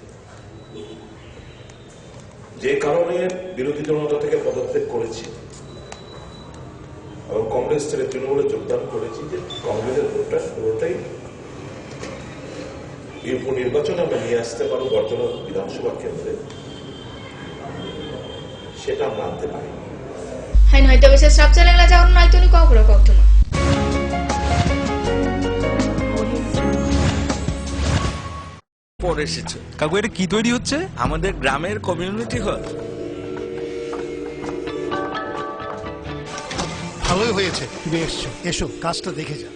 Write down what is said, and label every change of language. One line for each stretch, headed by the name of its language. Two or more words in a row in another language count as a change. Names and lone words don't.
Bangla: যে কারণে বিরোধী জনতা থেকে পদত্যাগ করেছি এবং কংগ্রেস ছেড়ে তৃণমূলে যোগদান করেছি, যে কংগ্রেসের ভোটটা পুরোটাই এই উপনির্বাচনে আমরা নিয়ে আসতে পারবো বর্তমান বিধানসভা কেন্দ্রে, সেটা আমরা আনতে পারি।
Kok Borok: Hain hoite bese structure la jaun nai tuni kokro koktuma.
Bangla: পরে এসেছে কাকু, এটা কি তৈরি হচ্ছে? আমাদের গ্রামের কমিউনিটি হল। ভালোই হয়েছে তুমি এসছো, এসো কাজটা দেখে যা।